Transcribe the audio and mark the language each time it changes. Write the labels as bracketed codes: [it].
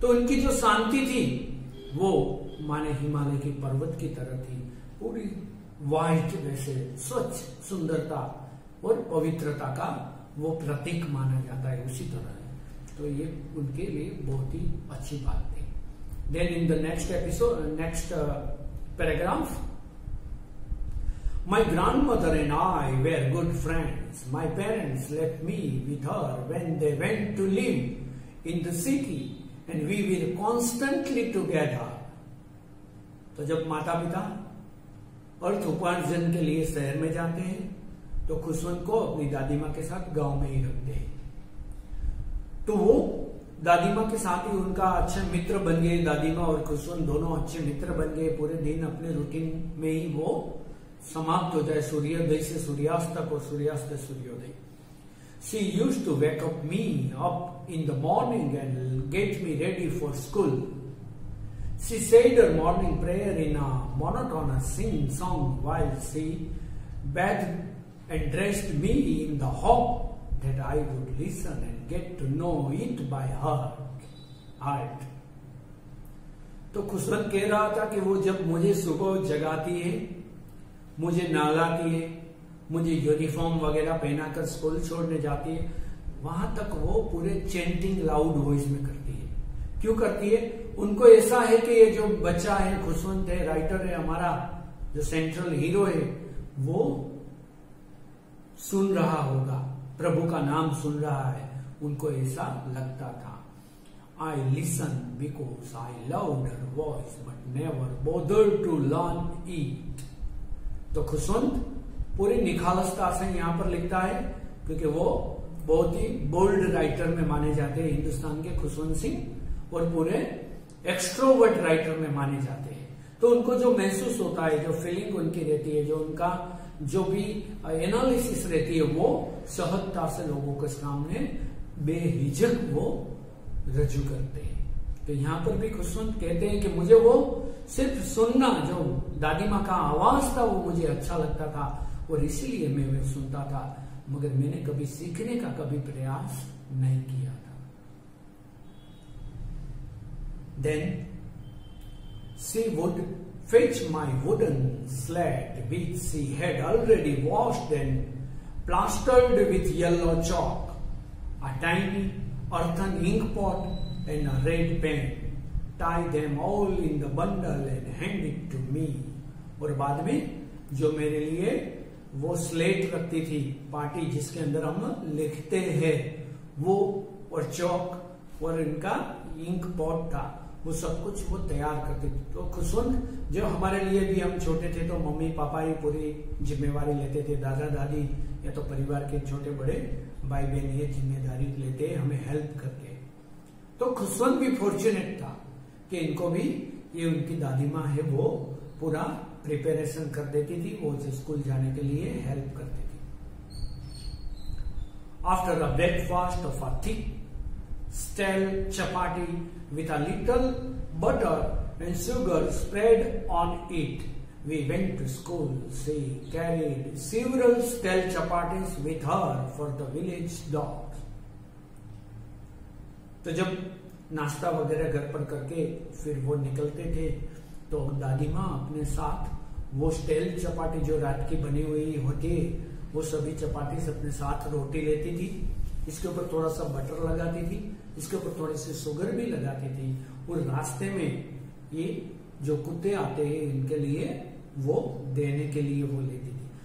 [hi] तो उनकी जो शांति थी वो माने हिमालय की पर्वत की तरह थी, पूरी व्हाइट, वैसे स्वच्छ सुंदरता और पवित्रता का वो प्रतीक माना जाता है, उसी तरह है। तो ये उनके लिए बहुत ही अच्छी बात थी। [en] Then in the next episode, next paragraph, my grandmother and I were good friends. My parents left me with her when they went to live in the city and we were constantly together. [hi] तो जब माता पिता अर्थ उपार्जन के लिए शहर में जाते हैं तो खुशवंत को अपनी दादी माँ के साथ गांव में ही रखते हैं। तो वो दादी माँ के साथ ही उनका अच्छे मित्र बन गए। दादी माँ और खुशवंत दोनों अच्छे मित्र बन गए। पूरे दिन अपने रूटीन में ही वो समाप्त हो जाए, सूर्योदय से सूर्यास्त तक और सूर्यास्त से सूर्योदय। [en] She used to wake up me up in the morning and get me ready for school. She said her morning prayer in a monotonous sing-song while she bathed and dressed me in the hope that I would listen and get to know it by heart. [hi] तो खुशवंत कह रहा था कि वो जब मुझे सुबह जगाती है, मुझे नहलाती है, मुझे यूनिफॉर्म वगैरह पहनाकर स्कूल छोड़ने जाती है, वहां तक वो पूरे चेंटिंग लाउड वॉइस में करती है। क्यों करती है? उनको ऐसा है कि ये जो बच्चा है, खुशवंत है, राइटर है, हमारा जो सेंट्रल हीरो है, वो सुन रहा होगा, प्रभु का नाम सुन रहा है, उनको ऐसा लगता था। [en] I listen because I loved her voice but never bothered to learn it। [hi] तो खुशवंत पूरी निखालसता से यहां पर लिखता है, क्योंकि वो बहुत ही बोल्ड राइटर में माने जाते हैं हिंदुस्तान के खुशवंत सिंह, और पूरे एक्सट्रोवर्ट राइटर में माने जाते हैं। तो उनको जो महसूस होता है, जो फीलिंग उनकी रहती है, जो उनका जो भी एनालिसिस रहती है, वो सहजता से लोगों के सामने बेहिचक वो रजू करते हैं। तो यहां पर भी खुशवंत कहते हैं कि मुझे वो सिर्फ सुनना, जो दादी माँ का आवाज था, वो मुझे अच्छा लगता था और इसीलिए मैं सुनता था, मगर मैंने कभी सीखने का कभी प्रयास नहीं किया था। [en] Then she would fetch my wooden sled, which she had already washed and plastered with yellow chalk, a tiny earthen ink pot and a red pen, tie them all in the bundle and hand it to me। [hi] और बाद में जो मेरे लिए वो slate रखती थी, party जिसके अंदर हम लिखते हैं, वो और चौक और इनका इंक पॉट था, वो सब कुछ वो तैयार करते थे। तो खुशवंत जो हमारे लिए भी, हम छोटे थे तो मम्मी पापा ही पूरी जिम्मेवारी लेते थे, दादा दादी या तो परिवार के छोटे बड़े भाई बहन ये जिम्मेदारी लेते, हमें हेल्प करते। तो खुशवंत भी फॉर्चुनेट था कि इनको भी, ये उनकी दादी माँ है, वो पूरा प्रिपरेशन कर देती थी, वो स्कूल जाने के लिए हेल्प करती थी। [en] After a breakfast of a thick stale chapati with a little butter and sugar spread on it, we went to school। She carried several stale chapatis with her for the village dogs। [hi] तो जब नाश्ता वगैरह घर पर करके फिर वो निकलते थे, तो दादी माँ अपने साथ वो स्टेल चपाटी जो रात की बनी हुई होती है, वो सभी चपाटी अपने साथ रोटी लेती थी, इसके ऊपर थोड़ा सा बटर लगाती थी, इसके ऊपर थोड़ी सी शुगर भी लगाती थी, और रास्ते में ये जो कुत्ते आते हैं इनके लिए वो देने के लिए वो लेती थी।